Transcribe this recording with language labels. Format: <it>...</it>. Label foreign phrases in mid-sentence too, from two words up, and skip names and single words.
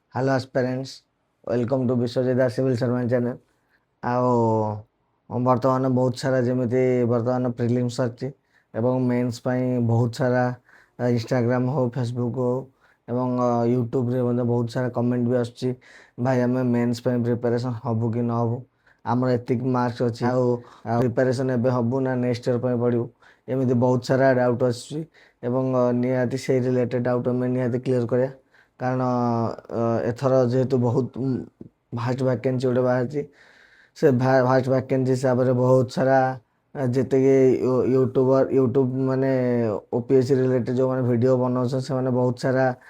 <en>Hello aspirants, welcome to Biswajit Civil Servant channel.</en> <or>ବର୍ତ୍ତମାନ ବହୁତ ସାରା ଯେମିତି ବର୍ତ୍ତମାନ ପ୍ରିଲିମ୍ସ ଅଛି ଏବଂ ମେନ୍ସ ପାଇଁ ବହୁତ ସାରା ଇନଷ୍ଟାଗ୍ରାମ ହଉ ଫେସବୁକ୍ ହଉ ଏବଂ ୟୁଟ୍ୟୁବରେ ମଧ୍ୟ ବହୁତ ସାରା କମେଣ୍ଟ ବି ଆସୁଛି ଭାଇ ଆମେ ମେନ୍ସ ପାଇଁ ପ୍ରିପାରେସନ୍ ହେବୁ କି ନ ହେବୁ ଆମର ଏତିକି ମାର୍କସ୍ ଅଛି ଆଉ ପ୍ରିପାରେସନ୍ ଏବେ ହେବୁ ନା</or> <en>next year</en> <or>ପାଇଁ ପଢ଼ିବୁ ଏମିତି ବହୁତ ସାରା ଡାଉଟ୍ ଆସୁଛି ଏବଂ ନିହାତି ସେଇ</or> <en>related doubt</en> <or>ଆମେ ନିହାତି କ୍ଲିୟର କରିବା କାରଣ ଏଥର ଯେହେତୁ ବହୁତ</or> <en>vast vacancy</en> <or>ଗୋଟେ ବାହାରିଛି ସେ</or> <en>vast vacancy</en> <or>ହିସାବରେ ବହୁତ ସାରା ଯେତିକି ୟୁଟ୍ୟୁବ ମାନେ ଓପିଏସ୍ସି ରିଲେଟେଡ୍ ଯେଉଁମାନେ ଭିଡ଼ିଓ ବନାଉଛନ୍ତି ସେମାନେ ବହୁତ ସାରା</or>